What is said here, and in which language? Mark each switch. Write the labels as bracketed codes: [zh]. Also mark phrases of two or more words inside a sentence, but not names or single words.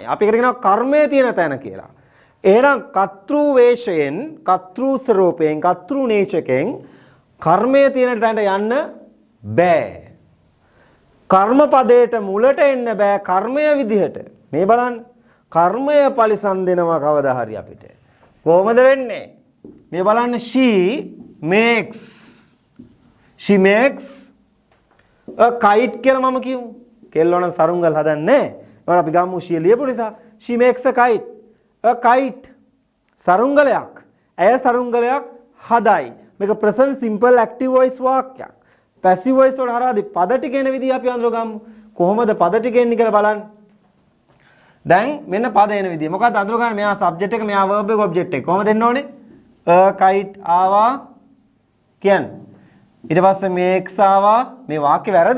[si] අපි එකට කියනවා කර්මයේ තියෙන තැන කියලා. එහෙනම් කර්තෘ වේශයෙන්, කර්තෘ ස්වරූපයෙන්, කර්තෘ නේචකෙන් කර්මයේ තියෙන තැනට යන්න බෑ. කර්ම පදයට මුලට එන්න බෑ කර්මය විදිහට. මේ බලන්න. කර්මය පරිසම් දෙනවා කවදා හරි අපිට. කොහොමද වෙන්නේ? මේ බලන්න [en] she makes a kite [si] කියලා මම කියමු. කෙල්ලෝ නම් සරුංගල් හදන්නේ. ඒවල අපි ගමු she ලියපු නිසා [en] she makes a kite. a kite [si] සරුංගලයක්. ඇය සරුංගලයක් හදයි. මේක [en] present simple active voice [si] වාක්‍යයක්. [en] passive voice [si] වල හරහාදී පද ටික එන විදිහ අපි අඳුර ගමු. කොහොමද පද ටික එන්නේ කියලා බලන්න. දැන් මෙන්න පද එන විදිහ. මොකක්ද අඳුර ගන්න? මෙයා subject එක, මෙයා verb එක, object එක. කොහොමද එන්න ඕනේ? [en] a kite [si] ආවා කියන්නේ. ඊට පස්සේ makes ආවා. මේ වාක්‍ය වැරදි.